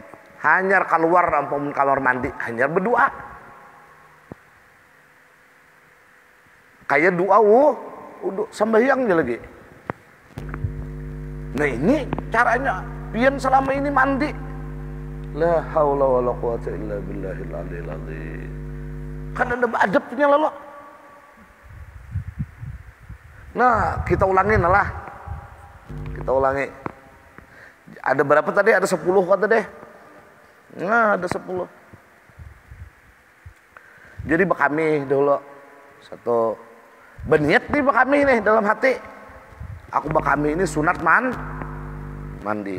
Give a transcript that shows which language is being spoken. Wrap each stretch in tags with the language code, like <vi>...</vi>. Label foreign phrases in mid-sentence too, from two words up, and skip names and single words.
<bjn>Hanyar keluar ampun kamar mandi, hanyar berdoa. Kayak doa udah sembahyang dia lagi. Nah ini caranya pian selama ini mandi.</bjn> <ar>لا حول ولا قوة إلا بالله العلي العظيم.</ar> <bjn>Kan ada adabnya lalu. Nah kita ulangin lah. Kita ulangi. Ada berapa tadi? Ada 10 kata deh. Nah ada 10. Jadi kami dulu satu berniat nih kami nih dalam hati, aku kami ini sunat mandi.</bjn>